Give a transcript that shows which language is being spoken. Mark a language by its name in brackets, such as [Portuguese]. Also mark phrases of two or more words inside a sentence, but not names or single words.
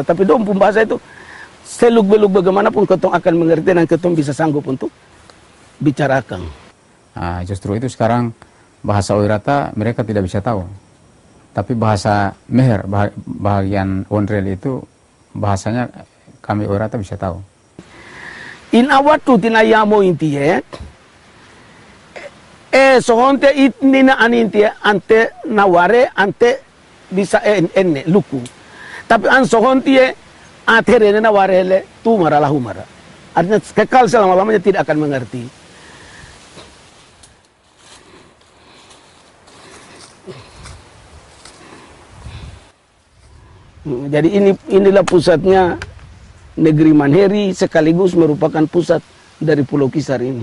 [Indonesian] Tapi dong bahasa itu seluk-beluk bagaimanapun ketong akan mengerti dan ketong bisa sanggup untuk bicarakan. Nah, justru itu sekarang bahasa Oirata mereka tidak bisa tahu. Tapi bahasa Meher, bagian Wonreli itu bahasanya kami Oirata bisa tahu. [Oirata] In awatu tinayamo intiye sohonte itnina anintiye ante naware ante bisa enne luku. Tapi an sohontiye aterene nawarele tu maralah humara. [Indonesian] Artinya kekal selama-lamanya tidak akan mengerti. Jadi inilah pusatnya negeri Manheri sekaligus merupakan pusat dari Pulau Kisar ini.